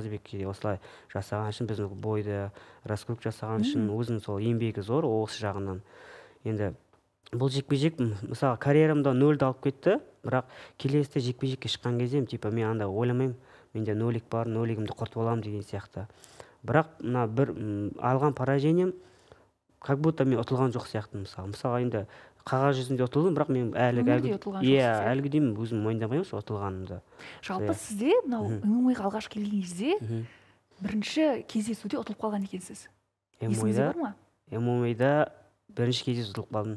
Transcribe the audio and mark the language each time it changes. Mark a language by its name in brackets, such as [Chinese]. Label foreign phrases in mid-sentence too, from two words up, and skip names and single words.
[Kazakh] Қазбекке осылай жасаған үшін, біздің бойды раскрутка жасаған үшін өзінің сол еңбегі зор осы жағынан. Енді бұл жекпе-жек, мысалы, карьерамда 0-ді алып кетті, бірақ келесіде жекпе-жекке шыққан кезде, типа, мен андай ойламаймын, менде нолик бар, нолигімді құртып аламын деген сияқты. Бірақ мына бір алған [Russian] поражением как будто [Kazakh] мен ұтылған жоқ сияқты. Мысалға енді қағаз жүзінде ұтылдым, бірақ мен өмірде ұтылған жоқсыз, әлгі деймін өзім мойындамаймын ұтылғанымды. жалпы сізде мынау ММА-ға алғаш келген кезде бірінші кездесуде ұтылып қалған екенсіз. Есіңізде бар ма? ММА-да бірінші кездесу ұтылып қалдым.